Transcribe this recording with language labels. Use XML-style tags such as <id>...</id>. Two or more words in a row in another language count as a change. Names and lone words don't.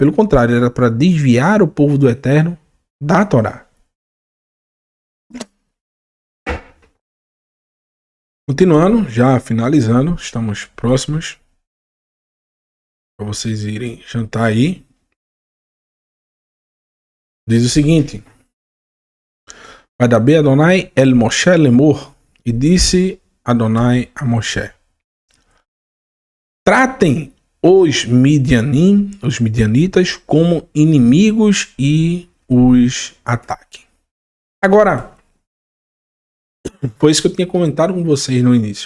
<pt>Pelo contrário, era para desviar o povo do Eterno da Torá. Continuando, já finalizando, estamos próximos para vocês irem jantar aí. Diz o seguinte:</pt> <he>וידבר אדוני אל משה לאמר,</he> <pt>e disse Adonai a Moshe: tratem os midianitas, como inimigos e os ataquem. Agora, foi isso que eu tinha comentado com vocês no início.</pt>